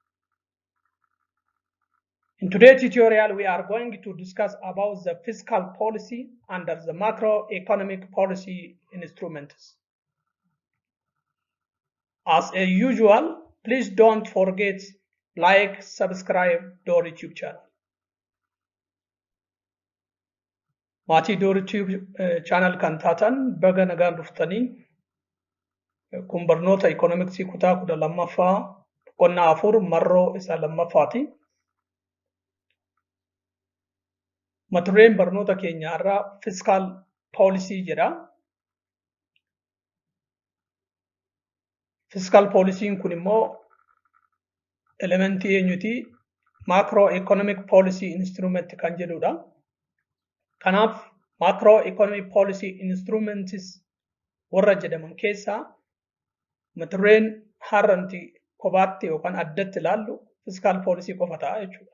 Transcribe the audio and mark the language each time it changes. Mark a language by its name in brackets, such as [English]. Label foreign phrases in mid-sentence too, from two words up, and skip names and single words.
[English] In today's tutorial we are going to discuss about the fiscal policy under the macroeconomic policy instruments. As usual, please don't forget like, subscribe Dorii Tube channel. [Oromo] Maatii Dorii Tube channel kan taatan baga nagaan dhuftanii kun barnoota ikoonomiksii kutaa 12ffaa qonnaa 4 marroo isa lammaffaati. Mata dureen barnoota keenya irraa [English] fiscal policy [Oromo] jedha. [English] Fiscal policy [Oromo] kun immoo elementii eenyuti [English] macroeconomic policy instrument [Oromo] kan jedhudha. Kanaaf [English] macroeconomic policy instruments [Oromo] warra jedhaman keessaa mata dureen har'anti kophaatti yookaan addatti ilaallu [English] fiscal policy [Oromo] qofa ta'a jechuudha.